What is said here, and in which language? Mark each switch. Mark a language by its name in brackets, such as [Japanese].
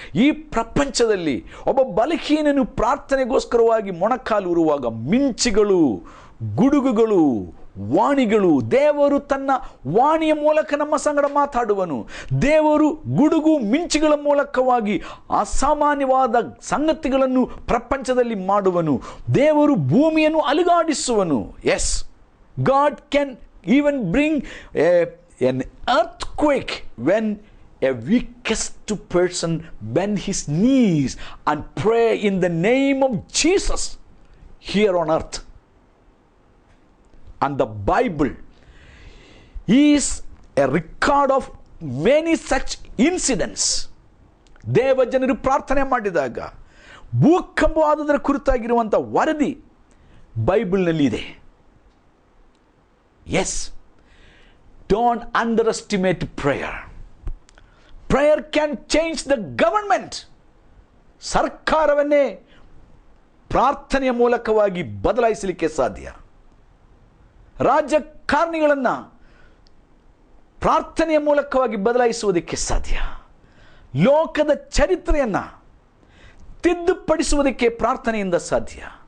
[Kannada] ಈ ಪ್ರಪಂಚದಲ್ಲಿ ಒಬ್ಬ ಬಲಹೀನನು ಪ್ರಾರ್ಥನೆಗೋಸ್ಕರವಾಗಿ ಮೊಣಕಾಲೂರುವಾಗ ಮಿಂಚುಗಳು, ಗುಡುಗುಗಳು, ವಾಣಿಗಳು, ದೇವರು ತನ್ನ ವಾಣಿಯ ಮೂಲಕ ನಮ್ಮ ಸಂಗಡ ಮಾತಾಡುವನು. ದೇವರು ಗುಡುಗು ಮಿಂಚುಗಳ ಮೂಲಕವಾಗಿ ಅಸಾಮಾನ್ಯವಾದ ಸಂಗತಿಗಳನ್ನು ಪ್ರಪಂಚದಲ್ಲಿ ಮಾಡುವನು. ದೇವರು ಭೂಮಿಯನ್ನು ಅಲುಗಾಡಿಸುವನು. [English] Yes, god can even bring an earthquake when a weakest person bend his knees and pray in the name of Jesus here on earth. And the Bible is a record of many such incidents. [Kannada] ದೇವಜನರು ಪ್ರಾರ್ಥನೆ ಮಾಡಿದಾಗ ಭೂಕಂಪವಾದದರ ಕುರಿತಾಗಿರುವಂಥ ವರದಿ ಬೈಬಲ್ನಲ್ಲಿ ಇದೆ. [English] Yes, don't underestimate prayer. Prayer can change the government. [Kannada] ಸರ್ಕಾರವನ್ನೇ ಪ್ರಾರ್ಥನೆಯ ಮೂಲಕವಾಗಿ ಬದಲಾಯಿಸಲಿಕ್ಕೆ ಸಾಧ್ಯ. ರಾಜಕಾರಣಿಗಳನ್ನು ಪ್ರಾರ್ಥನೆಯ ಮೂಲಕವಾಗಿ ಬದಲಾಯಿಸುವುದಕ್ಕೆ ಸಾಧ್ಯ. ಲೋಕದ ಚರಿತ್ರೆಯನ್ನು ತಿದ್ದುಪಡಿಸುವುದಕ್ಕೆ ಪ್ರಾರ್ಥನೆಯಿಂದ ಸಾಧ್ಯ.